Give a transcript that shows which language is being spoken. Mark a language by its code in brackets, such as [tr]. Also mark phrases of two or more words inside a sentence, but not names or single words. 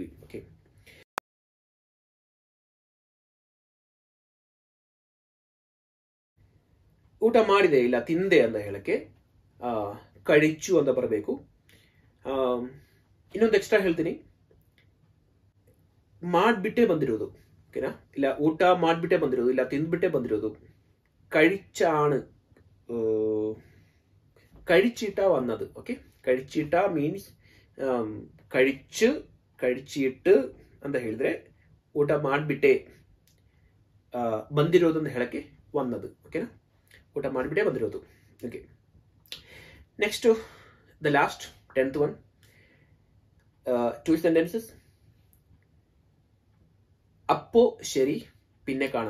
[kn] ಓಕೆ, ಊಟ ಮಾಡಿದೆ ಇಲ್ಲ ತಿಂದೆ ಅಂತ ಹೇಳಕ್ಕೆ ಕಳಿಚು ಅಂತ ಬರಬೇಕು. ಇನ್ನೊಂದು ಎಕ್ಸ್ಟ್ರಾ ಹೇಳ್ತೀನಿ, ಮಾಡ್ಬಿಟ್ಟೆ ಬಂದಿರೋದು. ಓಕೆನಾ? ಇಲ್ಲ ಊಟ ಮಾಡ್ಬಿಟ್ಟೆ ಬಂದಿರೋದು, ಇಲ್ಲ ತಿಂದ್ಬಿಟ್ಟೆ ಬಂದಿರೋದು. [ml] കഴിച്ചാണ്, കഴിച്ചിട്ട വന്നത്. [kn] ഓക്കെ, കഴിച്ചിട്ട ಮೀನ್ಸ್ കഴിച്ചിട്ട് ಅಂತ ಹೇಳಿದ್ರೆ ಊಟ ಮಾಡ್ಬಿಟ್ಟೆ ಬಂದಿರೋದು ಅಂತ ಹೇಳಕ್ಕೆ ವನ್ನದು. ಓಕೆನಾ? ಊಟ ಮಾಡಿಬಿಟ್ಟೆ ಬಂದಿರೋದು. ಓಕೆ, [en] next the last 10th one, 2 sentences. [ml] അപ്പോ ശരി പിന്നെ കാണാം.